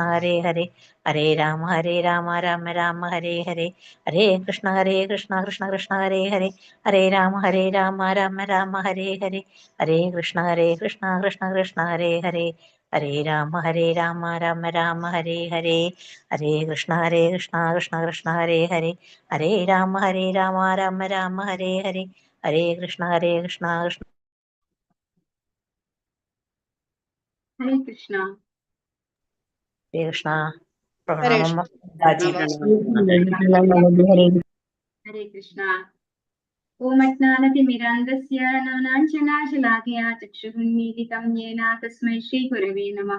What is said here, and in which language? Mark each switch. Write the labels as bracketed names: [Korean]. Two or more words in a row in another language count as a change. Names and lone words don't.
[Sanskrit] हरे हरे हरे राम राम राम हरे हरे हरे कृष्ण कृष्ण कृष्ण हरे हरे हरे राम राम राम हरे हरे हरे कृष्ण कृष्ण हरे हरे हरे राम राम राम हरे हरे हरे कृष्ण कृष्ण कृष्ण हरे हरे हरे राम राम राम हरे हरे हरे कृष्ण कृष्ण हरे कृष्ण. हरे कृष्ण. പ്രണാമം. हरे कृष्ण. ओमज्ञानतिमिरान्धस्य ज्ञानाञ्जनशलाकया चक्षुरुन्मीलितं येन तस्मै श्रीगुरवे नमः.